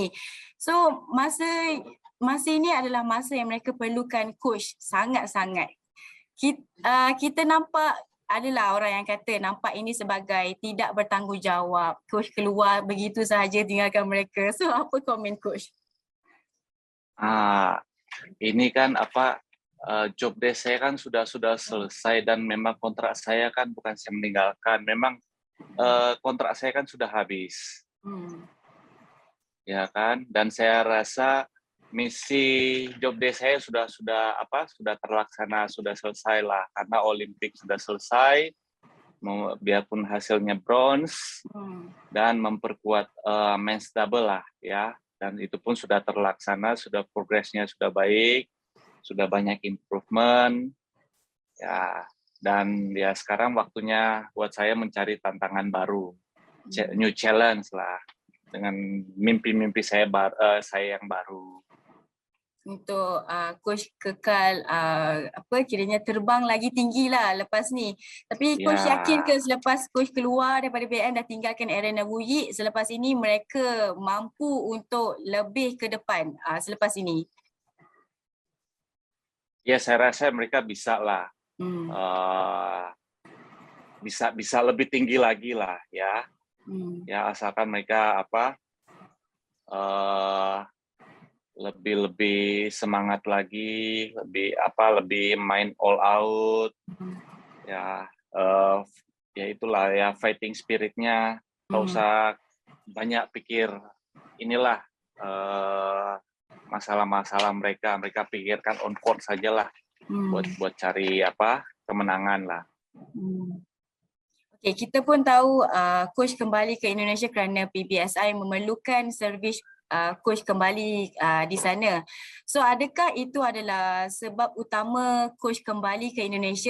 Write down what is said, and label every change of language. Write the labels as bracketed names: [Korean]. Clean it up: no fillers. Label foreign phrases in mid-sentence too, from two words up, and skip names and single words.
[Malay] So masa ini adalah masa yang mereka perlukan coach sangat-sangat. Kita nampak adalah orang yang kata nampak ini sebagai tidak bertanggungjawab. Coach keluar begitu sahaja tinggalkan mereka. So apa komen coach? [Indonesian] Ini kan [English] job desk [Indonesian] saya kan sudah selesai dan memang kontrak saya kan bukan saya meninggalkan. Memang kontrak saya kan sudah habis. Ya kan? Dan saya rasa misi [English] job desk [Indonesian] saya sudah terlaksana, sudah selesai lah karena Olimpik sudah selesai, biarpun hasilnya bronze dan memperkuat [English] men's double [Indonesian] lah ya, dan itu pun sudah terlaksana, sudah progresnya sudah baik, sudah banyak improvement ya, dan ya sekarang waktunya buat saya mencari tantangan baru, [English] new challenge [Indonesian] lah dengan mimpi-mimpi saya yang baru. [Malay] Untuk coach kekal kiranya terbang lagi tinggi lah lepas ni. Tapi coach yakin ke selepas coach keluar daripada BM dah tinggalkan Aaron dan Wu Yi, selepas ini mereka mampu untuk lebih ke depan selepas ini? [Indonesian] Ya, saya rasa mereka bisa lah. Bisa lebih tinggi lagi lah ya. Ya, asalkan mereka lebih semangat lagi, lebih main [English] all out, [Indonesian] ya itulah ya [English] fighting spiritnya, [Indonesian] nggak usah banyak pikir inilah masalah-masalah mereka pikirkan [English] on court [Indonesian] sajalah, buat cari kemenangan lah. [Malay] Okay, kita pun tahu coach kembali ke Indonesia kerana PBSI memerlukan servis coach kembali di sana. So adakah itu adalah sebab utama coach kembali ke Indonesia?